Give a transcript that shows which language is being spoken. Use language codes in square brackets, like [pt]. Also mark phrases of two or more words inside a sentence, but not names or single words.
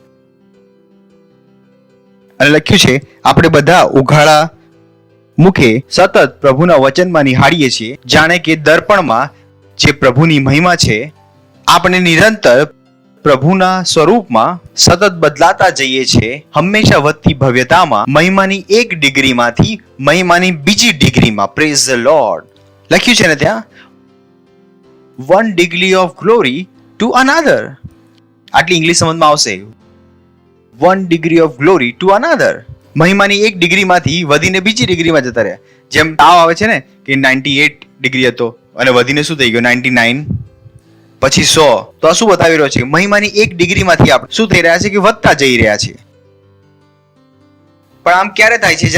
[gu] અને લખ્યું છે, આપણે બધા ઉઘાડા મુખે સતત પ્રભુના વચનમાં નિહાળીએ છીએ, જાણે કે દર્પણમાં જે પ્રભુની મહિમા છે, આપણે નિરંતર પ્રભુના સ્વરૂપમાં સતત બદલાતા જઈએ છીએ, હંમેશા વધતી ભવ્યતામાં, મહિમાની એક ડિગ્રીમાંથી મહિમાની બીજી ડિગ્રીમાં. [en] Praise the Lord. [gu] લખ્યું છે ને ત્યાં, [en] 1 degree of glory to another. [gu] આટલી ઇંગ્લિશ સમજમાં આવશે. [en] 1 degree of glory to another. [gu] મહિમાની એક ડિગ્રીમાંથી વધીને બીજી ડિગ્રીમાં જતા રહ્યા. જેમ તાવ આવે છે ને, કે 98 ડિગ્રી હતો અને વધીને શું થઈ ગયો? 99, પછી 100. તો આ શું બતાવી રહ્યો છે? મહિમાની એક ડિગ્રીમાંથી આપણે શું થઈ રહ્યા છે? કે વધતા જઈ રહ્યા છે. પણ આમ ક્યારે થાય છે?